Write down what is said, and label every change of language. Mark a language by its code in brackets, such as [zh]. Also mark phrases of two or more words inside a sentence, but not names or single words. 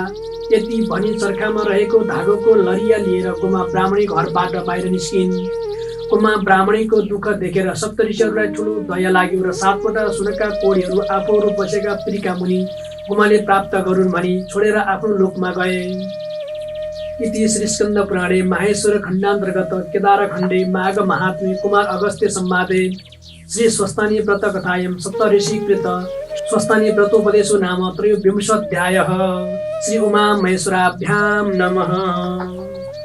[ne] यति भनी चर्खामा रहेको धागोको लरिया लिएर गोमा ब्राह्मणी घरबाट बाहिर निस्किन्। गोमा ब्राह्मणीको दुःख देखेर सप्तऋषिहरूलाई ठुलो दया लाग्यो र 7वटा सुनका कोडीहरू आफूहरू बसेका पिरीका मुनि गोमाले प्राप्त गरून् भनी छोडेर आफ्नो लोकमा गए। [sa] इति श्री स्कन्द पुराणे माहेश्वर खण्डान्तर्गत केदार खण्डे माघ महात्म्ये कुमार अगस्त्य संवादे श्री स्वस्तानी व्रत कथायां सप्तऋषिकृत स्वस्तानी व्रतोपदेशो नाम 23 अध्यायः। श्री उमा महेश्वराभ्यां नमः।